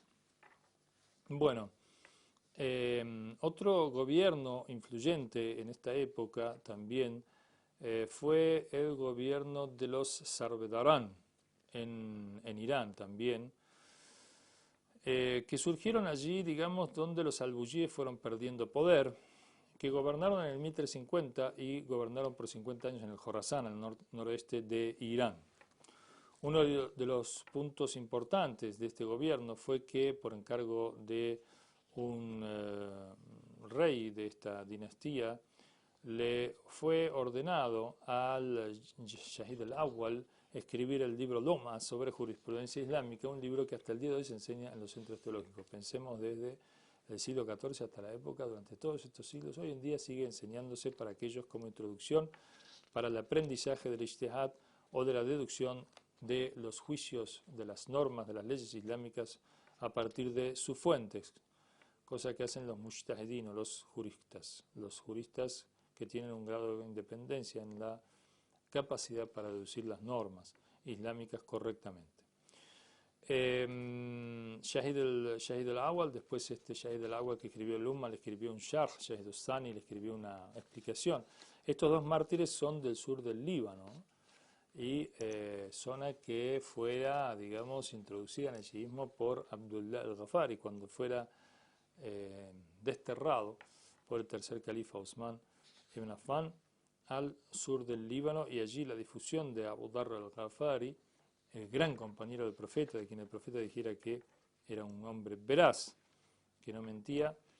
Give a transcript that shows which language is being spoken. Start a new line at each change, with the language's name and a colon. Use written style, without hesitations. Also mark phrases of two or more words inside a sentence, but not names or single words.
Spanish: Bueno, otro gobierno influyente en esta época también fue el gobierno de los Sarvedarán en Irán también, que surgieron allí, digamos, donde los albuyíes fueron perdiendo poder, que gobernaron en el 1350 y gobernaron por 50 años en el Jorasán, al noroeste de Irán. Uno de los puntos importantes de este gobierno fue que, por encargo de un rey de esta dinastía, le fue ordenado al Shahid al-Awwal escribir el libro Loma sobre jurisprudencia islámica, un libro que hasta el día de hoy se enseña en los centros teológicos. Pensemos desde el siglo XIV hasta la época, durante todos estos siglos, hoy en día sigue enseñándose para aquellos como introducción para el aprendizaje del ijtihad o de la deducción de los juicios, de las normas, de las leyes islámicas a partir de sus fuentes, cosa que hacen los mujtahidin o los juristas que tienen un grado de independencia en la capacidad para deducir las normas islámicas correctamente. Shahid al-Awwal, después este Shahid al-Awwal que escribió el Umma, le escribió un Sharh, Shahid al-Thani le escribió una explicación. Estos dos mártires son del sur del Líbano y zona que fuera, digamos, introducida en el shiismo por Abdullah al-Ghafari cuando fuera desterrado por el tercer califa Osman ibn Affan al sur del Líbano, y allí la difusión de Abu Dharr al-Ghafari, el gran compañero del profeta, de quien el profeta dijera que era un hombre veraz, que no mentía.